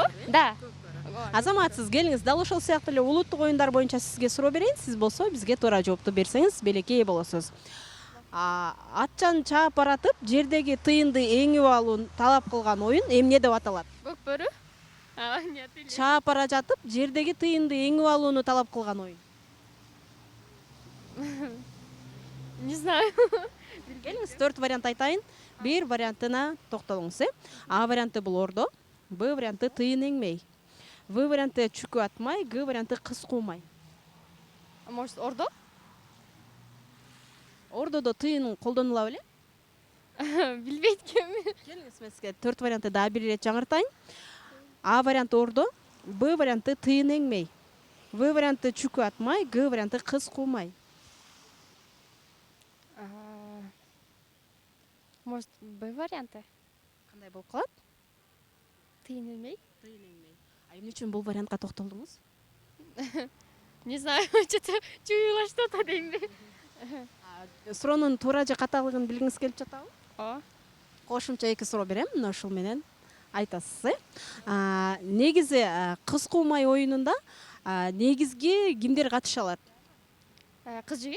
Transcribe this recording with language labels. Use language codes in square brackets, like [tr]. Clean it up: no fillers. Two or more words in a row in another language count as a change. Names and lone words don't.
[ru] Да. [ky] Азаматсыз, келиңиз, дал ошол сыяктуу эле улуттук оюндар боюнча сизге суроо берейин. Сиз болсо бизге туура жоопту берсеңиз, белекке ээ болосуз. Атчан чаап баратып, жердеги тыйынды эңип алууну талап кылган оюн эмне деп аталат? Көкбөрү? [ru] Нет, или... [ky] Чаап бара жатып жердеги тыйынды эңип алууну талап кылган оюн. [ru] Не знаю. [ky] Келиңиз 4 вариант айтайын. Бир вариантына токтолуңуз. А варианты бул ордо, Б варианты тыйын эңмей, В варианты чүкү атмай, Г варианты кыз куумай. [ru] Может, ордо? [ky] Ордодо тыйын колдонула беле? Билбейт кем. Келиңиз мен сизге 4 вариантты дагы бир ирет жаңыртайын. А варианты ордо, Б варианты тыйын эңмей, В варианты чүкү атмай, Г варианты кыз куумай. Может, Б варианты? Кандай болуп калат? Тыйынылмей? Тыйын эңмей. А эмне үчүн бул вариантка токтолдуңуз? [ru] Не знаю, что-то чуяла что-то дейм. [ky] Суроонун туура же каталыгын билгиңиз келип жатабы? О, Кошумча 2 суроо берем, мына ушул менен айтасыз. Негизи кыз куумай оюнунда негизги кимдер катыша алат? кыз жигит.